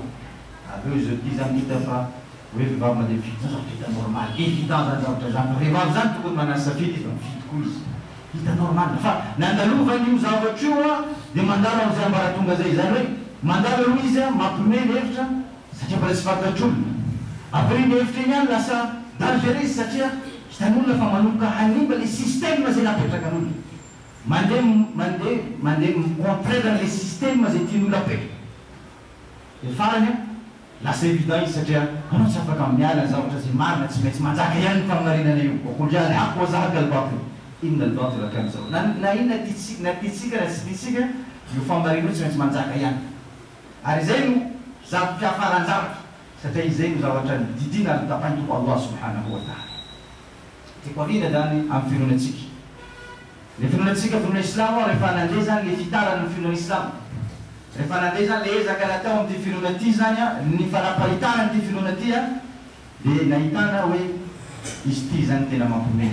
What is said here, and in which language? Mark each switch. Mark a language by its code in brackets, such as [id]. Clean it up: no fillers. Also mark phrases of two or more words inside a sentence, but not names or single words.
[mg] avy eo izy ty zany hita fa hoe vehivavy mandeha mifidy zany zavatra hita normal évident zany zavatra zany vehivavy zany tokony manano safidy izy mifidy koa izy hita normal fa nandalovany io zavatra io dia mandalo amin'izay ambaratonga zay zany hoe mandalo aloha izy mampihomehy ny hevitra satria mbola tsy fantatr'olona avy eo iny hevitra iny any lasa dangereux izy satria hitan'olona fa manomboka hanimba [fr] le système [mg] zay napetrakan'olona mandeha contraire [fr] le système [mg] zay tian'olona apetraka dia farany lasa évident izy satria anao tsy afaka miala ny zavatra zay marina tsy maintsy manjaka ihany ny famarinana io [ar] وقل جاء الحق وزهق الباطل إن الباطل كان زهوقا [mg] na ino na titsika na tsy titsika io famarina io tsy maintsy manjaka ihany ary zay no fiafarany zavatra satria izay no zavatra didina tapahiny tompo [ar] الله سبحانه وتعالى. [mg] Tiako avina zany amin'ny firenentsika Lefanantsika finoana Islamo rehefa nandeha zany le fitarana ny finoana Islamo. Rehefa nandeha zany le ezaka natao amin'ity finoana ity zany ny fanaparitana an'ity finoana ity dia nahitana hoe izy ity zany tena mampiomehy.